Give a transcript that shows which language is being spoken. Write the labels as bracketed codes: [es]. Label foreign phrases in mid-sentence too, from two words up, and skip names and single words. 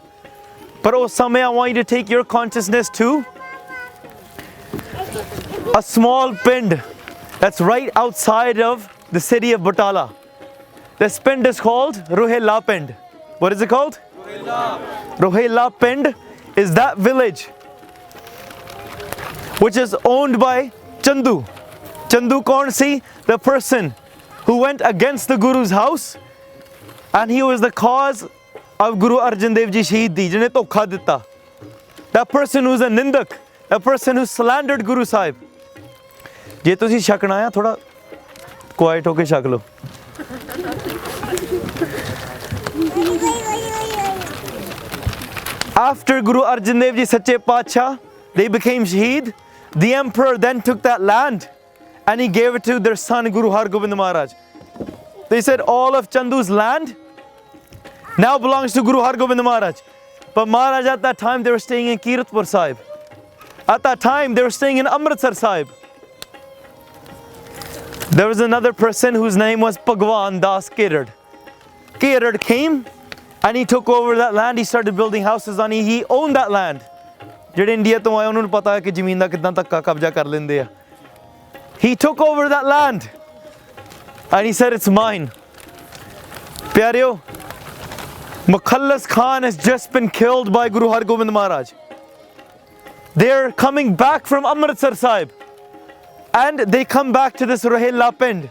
[en] But oh Samay, I want you to take your consciousness to a small pind that's right outside of the city of Batala. This pind is called Rohela Pind. What is it called? Rohela Pind is that village which is owned by Chandu. Chandu [pa] ਕੌਣ ਸੀ? [en] The person who went against the Guru's house and he was the cause of Guru Arjan Dev Ji [pa] ਸ਼ਹੀਦ ਦੀ, ਜਿਨ੍ਹੇ ਧੋਖਾ ਦਿੱਤਾ. [en] That person who's a nindak, a person who slandered Guru Sahib. [pa] ਜੇ ਤੁਸੀਂ ਛਕਣਾ ਹੈ, ਥੋੜ੍ਹਾ quiet ਹੋ ਕੇ ਛਕ ਲੋ. [en] After Guru Arjan Dev Ji Sache Pacha, they became Shaheed. The emperor then took that land and he gave it to their son Guru Hargobind Maharaj. They said all of Chandu's land now belongs to Guru Hargobind Maharaj. But Maharaj at that time they were staying in Kiratpur Sahib. At that time they were staying in Amritsar Sahib. There was another person whose name was Bhagwan Das Kerad. Kerad came and he took over that land. He started building houses on it. He owned that land. [pa] ਜਿਹੜੇ ਇੰਡੀਆ ਤੋਂ ਆਏ ਉਹਨਾਂ ਨੂੰ ਪਤਾ ਹੈ ਕਿ ਜ਼ਮੀਨ ਦਾ ਕਿੱਦਾਂ ਧੱਕਾ ਕਬਜ਼ਾ ਕਰ ਲੈਂਦੇ ਆ. [en] He took over that land and he said it's mine. [pa] ਪਿਆਰਿਓ, [en] Mukhallas Khan has just been killed by Guru Hargobind Maharaj. They're coming back from Amritsar Sahib and they come back to this Rohela Pind.